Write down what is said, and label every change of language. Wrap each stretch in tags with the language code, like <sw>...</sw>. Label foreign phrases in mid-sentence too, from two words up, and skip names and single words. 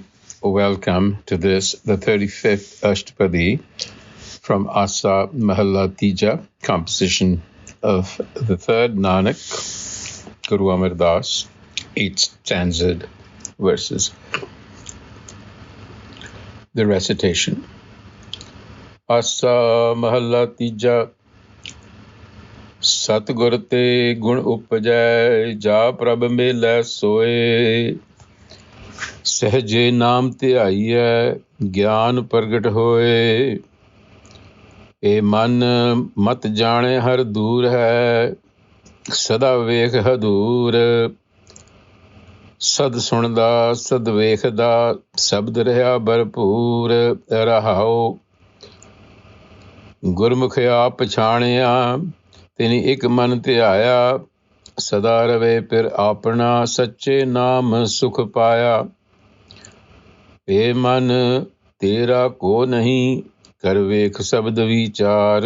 <en>Welcome to this, the 35th Ashtapadi from Asa Mahalla Tija, composition of the third Nanak, Guru Amar Das, 8 stanzas verses. The recitation. Asa Mahalla Tija.</en> <pa>ਸਤਿਗੁਰ ਤੇ ਗੁਣ ਊਪਜੈ, ਜਾ ਪ੍ਰਭ ਮੇਲੇ ਸੋਇ. ਸਹਜੇ ਨਾਮ ਤੇ ਆਇਐ, ਗਿਆਨ ਪਰਗਟ ਹੋਇ. ਏ ਮਨ ਮਤ ਜਾਣੇ ਹਰਿ ਦੂਰ ਹੈ, ਸਦਾ ਵੇਖ ਹਦੂਰ. ਸਦ ਸੁਣਦਾ, ਸਦ ਵੇਖਦਾ, ਸਬਦ ਰਹਿਆ ਭਰਪੂਰ. Rahao ਗੁਰਮੁਖ ਆਪ ਪਛਾਣਿਆ, ਤਿਨੀ ਇੱਕ ਮਨ ਧਿਆਇਆ, ਸਦਾ ਰਵੇ ਫਿਰ ਆਪਣਾ, ਸੱਚੇ ਨਾਮ ਸੁਖ ਪਾਇਆ। ਏ ਮਨ ਤੇਰਾ ਕੋ ਨਹੀਂ, ਕਰ ਵੇਖ ਸ਼ਬਦ ਵਿਚਾਰ।</pa>